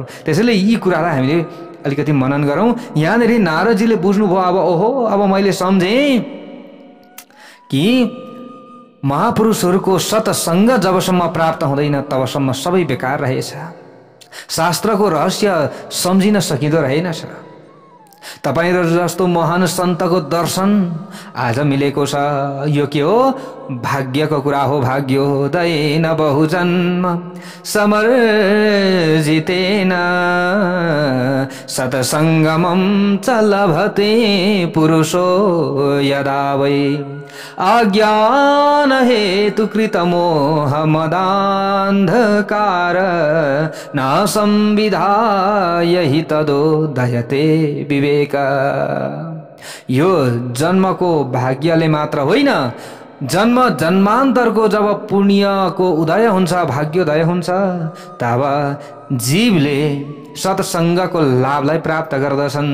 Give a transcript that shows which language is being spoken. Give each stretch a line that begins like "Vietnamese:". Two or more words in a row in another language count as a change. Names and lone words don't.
Nepali: त्यसैले यी कुरालाई हामीले अलिकति मनन गरौँ। यहाँनिर नारदजीले बुझ्नुभयो, अब ओहो अब मैले सम्झेँ कि महापुरुषहरूको सत्सङ्ग जबसम्म प्राप्त हुँदैन तबसम्म सबै बेकार रहेछ। शास्त्रको रहस्य सम्झिन सकिँदो रहेनछ। तपाईहरु जस्तो महान सन्तको दर्शन आज मिलेको छ। यो के हो? भाग्यको कुरा हो।
Sanskrit: भाग्योदयेन बहुजन्म समर्जितेन सत्सङ्गमं च लभते पुरुषो यदा वै अज्ञान हेतु कृत मोह मदान्धकार न संविधाय हि तदोदयते विवेक।
Nepali: यो जन्मको भाग्यले मात्र होइन, जन्म जन्मान्तरको जब पुण्यको उदय हुन्छ, भाग्योदय हुन्छ, तब जीवले सत्सङ्गको लाभलाई प्राप्त गर्दछन्।